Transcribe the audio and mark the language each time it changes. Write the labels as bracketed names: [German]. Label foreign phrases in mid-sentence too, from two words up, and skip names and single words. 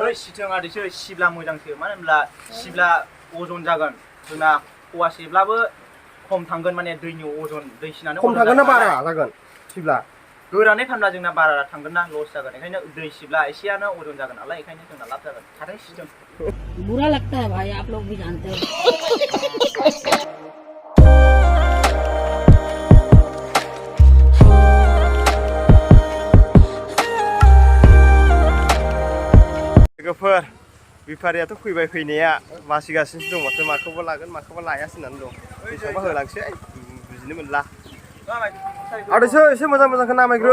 [Bodo] सिथों आदैसो सिब्ला मोजांसो मानो होनब्ला सिब्ला अजन जागोन जोंना फवासेब्लाबो खम थांगोन माने दैनि अजन दै सिनानो खम थांगोन ना बारा जागोन सिब्ला गोरानै फानब्ला जोंना बारा थांगोन ना लस जागोन ओंखायनो दै सिब्ला एसेयानो अजन जागोन नालाय ओंखायनो जोंना लाब जागोन थारै सिथों [Hindi] बुरा लगता है भाई आप लोग भी जानते हो [Bodo] लोगोफोर बेफारियाथ' फैबाय फैनाया बासिगासिनो दं माथो माखौबा लागोन माखौबा लायासो होननानै दं बेसेबांबा होलांसै बुजिनो मोनला आदैसो एसे मोजांखौ नामायग्रो